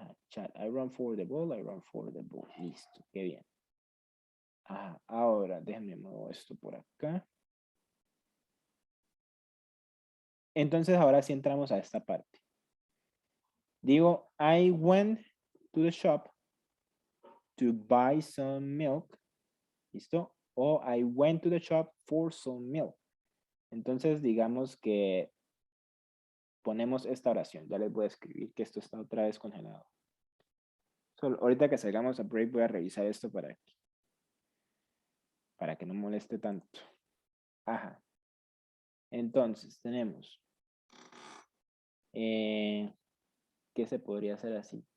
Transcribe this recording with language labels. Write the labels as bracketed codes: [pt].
[en] Chat, I run for the ball, I run for the ball. [es] Listo, qué bien. Ahora, déjenme mover esto por acá. Entonces, ahora sí entramos a esta parte. Digo, [en] I went to the shop to buy some milk. [es] ¿Listo? [en] O I went to the shop for some milk. [es] Entonces, digamos que ponemos esta oración. Ya les voy a escribir que esto está otra vez congelado. Solo, ahorita que salgamos a break voy a revisar esto para que no moleste tanto. Ajá. Entonces, tenemos. ¿Qué se podría hacer así?